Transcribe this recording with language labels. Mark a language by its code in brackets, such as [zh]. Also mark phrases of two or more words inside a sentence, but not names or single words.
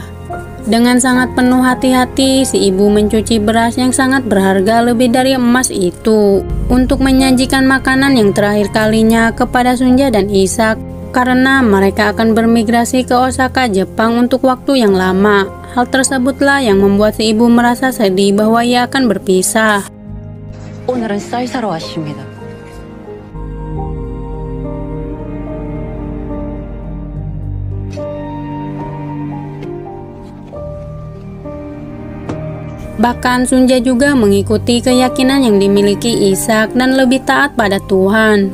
[id] Dengan sangat penuh hati-hati, si ibu mencuci beras yang sangat berharga lebih dari emas itu untuk menyajikan makanan yang terakhir kalinya kepada Sunja dan Ishak, karena mereka akan bermigrasi ke Osaka, Jepang untuk waktu yang lama. Hal tersebutlah yang membuat si ibu merasa sedih bahwa ia akan berpisah. [ko] 오늘은 쌀 사러 왔습니다. [id] Bahkan Sunja juga mengikuti keyakinan yang dimiliki Ishak dan lebih taat pada Tuhan.